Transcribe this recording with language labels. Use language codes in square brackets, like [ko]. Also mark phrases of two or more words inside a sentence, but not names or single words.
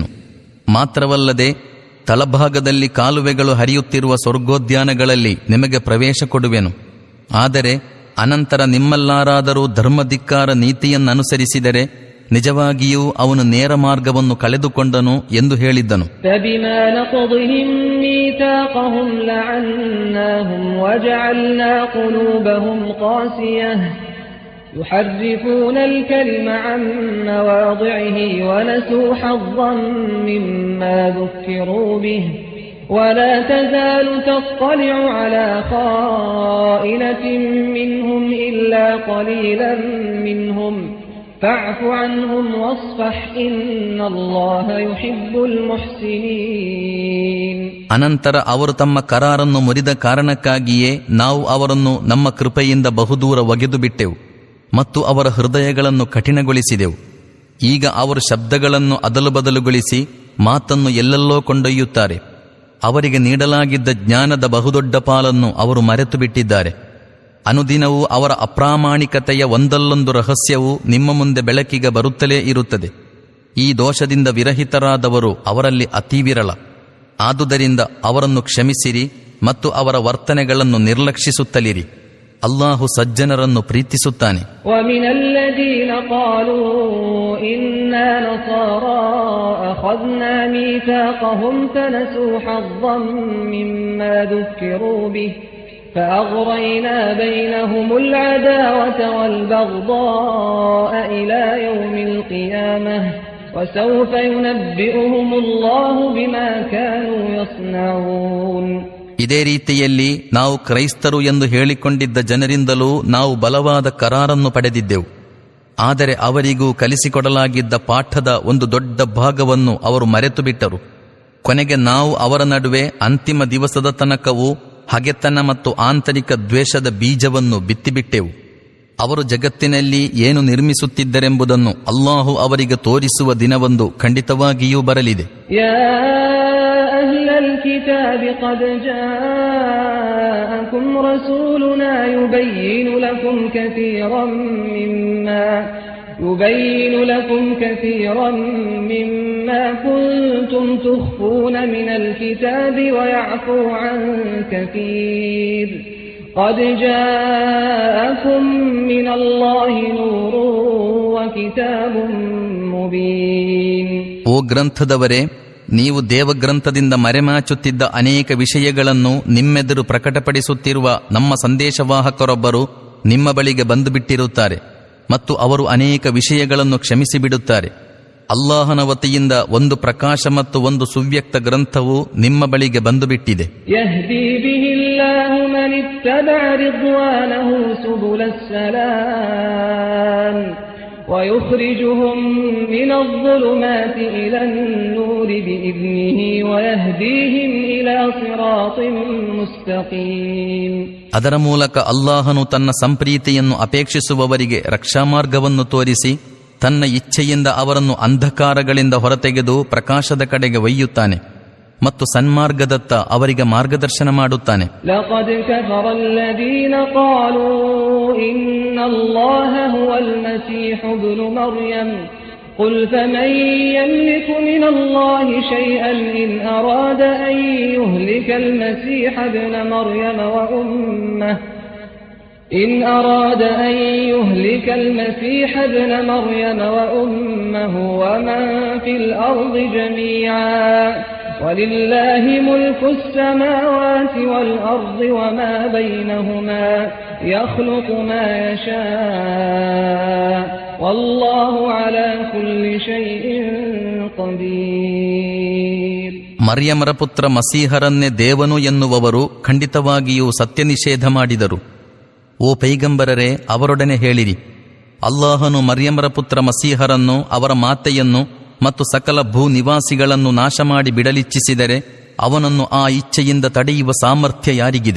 [kn] ಮಾತ್ರವಲ್ಲದೆ ತಳಭಾಗದಲ್ಲಿ ಕಾಲುವೆಗಳು ಹರಿಯುತ್ತಿರುವ ಸ್ವರ್ಗೋದ್ಯಾನಗಳಲ್ಲಿ ನಿಮಗೆ ಪ್ರವೇಶ ಕೊಡುವೆನು. ಆದರೆ ಅನಂತರ ನಿಮ್ಮಲ್ಲಾರಾದರೂ ಧರ್ಮಧಿಕ್ಕಾರ ನೀತಿಯನ್ನನುಸರಿಸಿದರೆ ನಿಜವಾಗಿಯೂ ಅವನು ನೇರ ಮಾರ್ಗವನ್ನು ಕಳೆದುಕೊಂಡನು ಎಂದು ಹೇಳಿದ್ದನು. [ar] يحرفون الكلم عن مواضعه ونسوا حظا مما ذكروا به ولا تزال تطلع على خائنة منهم إلا قليلا منهم فاعف عنهم واصفح إن الله يحب المحسنين. [kn] ಅನಂತರ ಅವರು ತಮ್ಮ ಕರಾರನ್ನು ಮುರಿದ ಕಾರಣಕ್ಕಾಗಿಯೇ ನಾವು ಅವರನ್ನು ನಮ್ಮ ಕೃಪೆಯಿಂದ ಬಹುದೂರ ಒಗೆದು ಬಿಟ್ಟೆವು ಮತ್ತು ಅವರ ಹೃದಯಗಳನ್ನು ಕಠಿಣಗೊಳಿಸಿದೆವು. ಈಗ ಅವರು ಶಬ್ದಗಳನ್ನು ಅದಲು ಬದಲುಗೊಳಿಸಿ ಮಾತನ್ನು ಎಲ್ಲೆಲ್ಲೋ ಕೊಂಡೊಯ್ಯುತ್ತಾರೆ. ಅವರಿಗೆ ನೀಡಲಾಗಿದ್ದ ಜ್ಞಾನದ ಬಹುದೊಡ್ಡ ಪಾಲನ್ನು ಅವರು ಮರೆತು ಬಿಟ್ಟಿದ್ದಾರೆ. ಅನುದಿನವೂ ಅವರ ಅಪ್ರಾಮಾಣಿಕತೆಯ ಒಂದಲ್ಲೊಂದು ರಹಸ್ಯವು ನಿಮ್ಮ ಮುಂದೆ ಬೆಳಕಿಗೆ ಬರುತ್ತಲೇ ಇರುತ್ತದೆ. ಈ ದೋಷದಿಂದ ವಿರಹಿತರಾದವರು ಅವರಲ್ಲಿ ಅತಿ ವಿರಳ. ಆದುದರಿಂದ ಅವರನ್ನು ಕ್ಷಮಿಸಿರಿ ಮತ್ತು ಅವರ ವರ್ತನೆಗಳನ್ನು ನಿರ್ಲಕ್ಷಿಸುತ್ತಲಿರಿ. ಅಲ್ಲಾಹು ಸಜ್ಜನರನ್ನು ಪ್ರೀತಿಸುತ್ತಾನೆ. [ar] وَمِنَ الَّذِينَ قَالُوا إِنَّا نَصَارَى أَخَذْنَا مِيثَاقَهُمْ فَنَسُوا حَظًّا مِّمَّا ذُكِّرُوا بِهِ فَأَغْرَيْنَا بَيْنَهُمُ الْعَدَاوَةَ وَالْبَغْضَاءَ إِلَى يَوْمِ الْقِيَامَةِ وَسَوْفَ يُنَبِّئُهُمُ اللَّهُ بِمَا كَانُوا يَصْنَعُونَ. [kn] ಇದೇ ರೀತಿಯಲ್ಲಿ ನಾವು ಕ್ರೈಸ್ತರು ಎಂದು ಹೇಳಿಕೊಂಡಿದ್ದ ಜನರಿಂದಲೂ ನಾವು ಬಲವಾದ ಕರಾರನ್ನು ಪಡೆದಿದ್ದೆವು. ಆದರೆ ಅವರಿಗೂ ಕಲಿಸಿಕೊಡಲಾಗಿದ್ದ ಪಾಠದ ಒಂದು ದೊಡ್ಡ ಭಾಗವನ್ನು ಅವರು ಮರೆತು ಬಿಟ್ಟರು. ಕೊನೆಗೆ ನಾವು ಅವರ ನಡುವೆ ಅಂತಿಮ ದಿವಸದ ತನಕವೂ ಹಗೆತನ ಮತ್ತು ಆಂತರಿಕ ದ್ವೇಷದ ಬೀಜವನ್ನು ಬಿತ್ತಿಬಿಟ್ಟೆವು. ಅವರು ಜಗತ್ತಿನಲ್ಲಿ ಏನು ನಿರ್ಮಿಸುತ್ತಿದ್ದರೆಂಬುದನ್ನು ಅಲ್ಲಾಹು ಅವರಿಗೆ ತೋರಿಸುವ ದಿನವೊಂದು ಖಂಡಿತವಾಗಿಯೂ ಬರಲಿದೆ. [ar] أهل الكتاب قد جاءكم رسولنا يبين لكم كثيرا مما كنتم تخفون من الكتاب ويعفو عن كثير قد جاءكم من الله نور وكتاب مبين. [kn] ಓ ಗ್ರಂಥದವರೇ, ನೀವು ದೇವಗ್ರಂಥದಿಂದ ಮರೆಮಾಚುತ್ತಿದ್ದ ಅನೇಕ ವಿಷಯಗಳನ್ನು ನಿಮ್ಮೆದುರು ಪ್ರಕಟಪಡಿಸುತ್ತಿರುವ ನಮ್ಮ ಸಂದೇಶವಾಹಕರೊಬ್ಬರು ನಿಮ್ಮ ಬಳಿಗೆ ಬಂದು ಬಿಟ್ಟಿರುತ್ತಾರೆ ಮತ್ತು ಅವರು ಅನೇಕ ವಿಷಯಗಳನ್ನು ಕ್ಷಮಿಸಿಬಿಡುತ್ತಾರೆ. ಅಲ್ಲಾಹನ ವತಿಯಿಂದ ಒಂದು ಪ್ರಕಾಶ ಮತ್ತು ಒಂದು ಸುವ್ಯಕ್ತ ಗ್ರಂಥವು ನಿಮ್ಮ ಬಳಿಗೆ ಬಂದು ಬಿಟ್ಟಿದೆ. [ar] يهدي به الله من اتبع رضوانه سبل السلام ويخرجهم من الظلمات إلى النور بإذنه ويهديهم إلى صراط مستقيم. [kn] ಅದರ ಮೂಲಕ ಅಲ್ಲಾಹನು ತನ್ನ ಸಂಪ್ರೀತಿಯನ್ನು ಅಪೇಕ್ಷಿಸುವವರಿಗೆ ರಕ್ಷಾಮಾರ್ಗವನ್ನು ತೋರಿಸಿ ತನ್ನ ಇಚ್ಛೆಯಿಂದ ಅವರನ್ನು ಅಂಧಕಾರಗಳಿಂದ ಹೊರತೆಗೆದು ಪ್ರಕಾಶದ ಕಡೆಗೆ ಒಯ್ಯುತ್ತಾನೆ ಮತ್ತು ಸನ್ಮಾರ್ಗದತ್ತ ಅವರಿಗೆ ಮಾರ್ಗದರ್ಶನ ಮಾಡುತ್ತಾನೆ. [ar] لقد كفر الذين قالوا إن الله هو المسيح ابن مريم قل فمن يملك من الله شيئا إن أراد أن يهلك المسيح ابن مريم وأمه إن أراد أن يهلك المسيح ابن مريم وأمه ومن في الأرض جميعا ولله ملك السماوات والأرض وما بينهما يخلق ما يشاء والله على كل شيء قدير. [kn] ಮರ್ಯಮರ ಪುತ್ರ ಮಸೀಹರನ್ನೇ ದೇವನು ಎನ್ನುವವರು ಖಂಡಿತವಾಗಿಯೂ ಸತ್ಯ ನಿಷೇಧ ಮಾಡಿದರು. ಓ ಪೈಗಂಬರರೇ, ಅವರೊಡನೆ ಹೇಳಿರಿ, ಅಲ್ಲಾಹನು ಮರ್ಯಮರ ಪುತ್ರ ಮಸೀಹರನ್ನು, ಅವರ ಮಾತೆಯನ್ನು ಮತ್ತು ಸಕಲ ಭೂ ನಿವಾಸಿಗಳನ್ನು ನಾಶ ಮಾಡಿ ಬಿಡಲಿಚ್ಛಿಸಿದರೆ ಅವನನ್ನು ಆ ಇಚ್ಛೆಯಿಂದ ತಡೆಯುವ ಸಾಮರ್ಥ್ಯ ಯಾರಿಗಿದೆ?